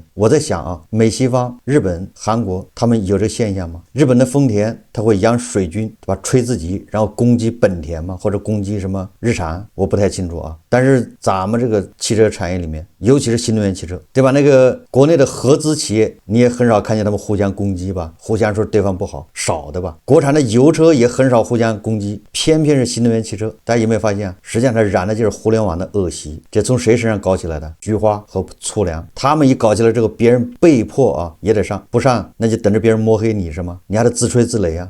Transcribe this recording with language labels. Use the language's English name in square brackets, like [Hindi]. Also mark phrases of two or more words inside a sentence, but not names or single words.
[Chinese] 我在想啊，美西方、日本、韓國他們有这個現象嗎？日本的豐田他會養水軍，對吧？吹自己，然後攻擊本田嗎？或者攻擊什麼日產？我不太清楚啊。但是咱們這個汽車產業裡面，尤其是新能源汽車，對吧？那個國內的合資企業，你也很少看見他們互相攻擊吧？互相說對方不好，少的吧？国產的油車也很少互相攻擊，偏偏是新能源汽車，大家有沒有發現啊？實際上它染的就是互聯網的惡習，這從誰身上搞起來的？菊花和粗糧，他們一搞起來之後，別人被迫啊也得上，不上那就等着別人摸黑你是嗎？你還得自吹自擂啊！